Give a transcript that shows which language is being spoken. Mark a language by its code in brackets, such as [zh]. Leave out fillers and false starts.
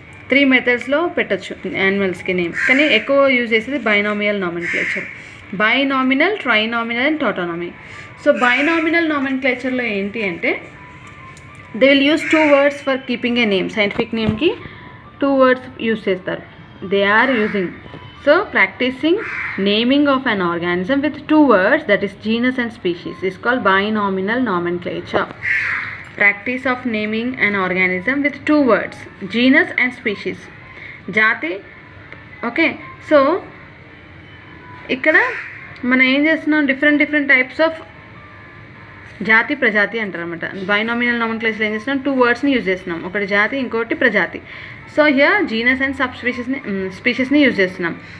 [te] 3 మెథడ్స్లో పెట్టచ్చు యానిమల్స్కి నేమ్, కానీ ఎక్కువ యూజ్ చేసేది binomial nomenclature. Binomial, ట్రైనామినల్ and టాటోనామీ. So binomial నామెన్క్లేచర్లో ఏంటి అంటే [en] They will use 2 words for keeping a name. [te] Scientific నేమ్కి 2 words use చేస్తారు. [en] They are using, so practicing naming of an organism with 2 words, that is genus and species, is called binomial nomenclature. Practice of naming an organism with 2 words, genus and species, jati. [te] Okay, so ఇక్కడ మనం ఏం చేస్తున్నాం? Different types of జాతి, ప్రజాతి అంటారు అనమాట. Binomial nomenclature ఏం చేస్తున్నాం? 2 wordsని use చేస్తున్నాం, ఒకటి జాతి, ఇంకోటి ప్రజాతి. So here genus and sub స్పీషీస్ని use చేస్తున్నాం.